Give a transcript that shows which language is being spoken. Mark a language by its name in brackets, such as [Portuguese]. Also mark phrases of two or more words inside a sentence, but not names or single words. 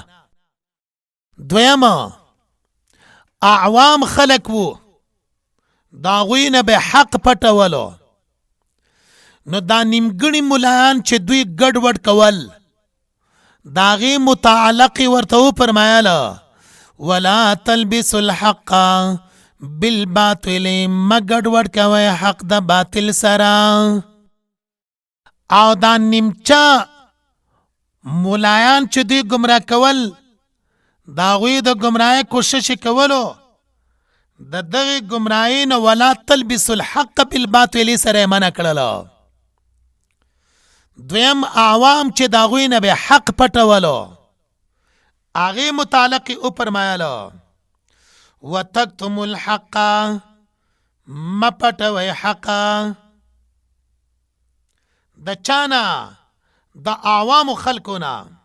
[Pashto] دویم اعوام خلق وو، دا هغوی نه به حق پټولو. نو دا نیمګړي ملایان چې دوی ګډوډ کول، د هغې متعلق ورته وفرمایله [Arabic] ولا تلبسوا الحق بالباطل، [Pashto] مه ګډوډ کوئ حق د باطل سره. او دا نیمچه ملایان چې دوی ګمراه کول، د هغوی د ګمراهۍ کوشش کولو، د دغې ګمراهۍ نه [Arabic] ولا تلبسوا الحق بالباطل [Pashto] سره یې منع کړله. دویم عوام چې د هغوی نه به حق پټولو، هغې متعلق یې وفرمایله [Arabic] وتکتموا الحق، [Pashto] مه پټوئ حق. د چانا د عوامو خلکو نه.